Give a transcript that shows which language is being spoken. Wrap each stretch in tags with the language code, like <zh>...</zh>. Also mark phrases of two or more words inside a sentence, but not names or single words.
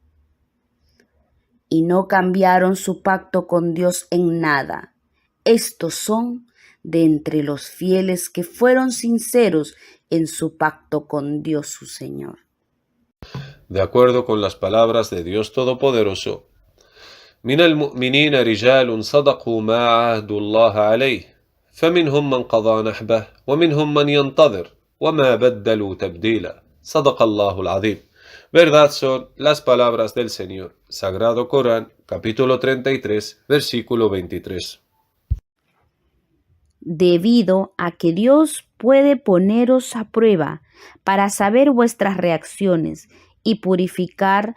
<es>Y no cambiaron su pacto con Dios en nada. Estos son de entre los fieles que fueron sinceros en su pacto con Dios su Señor. De acuerdo con las palabras de Dios Todopoderoso,</es> <ar>من المؤمنين رجال صدقوا ما عاهدوا الله عليه فمنهم من قضى نحبه ومنهم من ينتظر وما بدلوا تبديلا صدق الله العظيم.</ar> <es>Verdad son las palabras del Señor. Sagrado Corán, capítulo 33, versículo 23. Debido a que Dios puede poneros a prueba para saber vuestras reacciones y purificar</es>